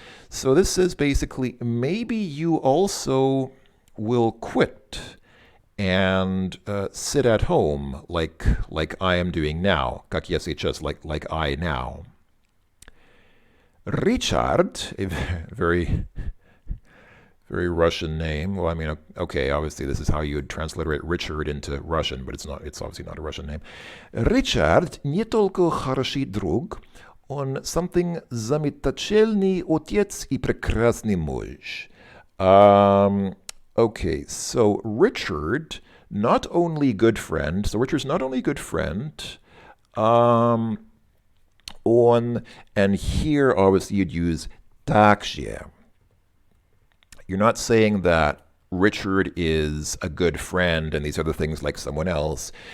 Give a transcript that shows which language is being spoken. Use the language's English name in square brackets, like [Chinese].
[English] So this says basically, maybe you also will quit and sit at home like I am doing now. [Russian] Как я сейчас, [English] like I now. Richard, a very, very Russian name. Well, I mean, okay, obviously this is how you would transliterate Richard into Russian, but it's obviously not a Russian name. [Russian] Richard не только хороший друг, он something замечательный отец и прекрасный муж. [English] Okay, so Richard not only good friend, so Richard's not only good friend, and here obviously you'd use также. You're not saying that Richard is a good friend and these other things like someone else.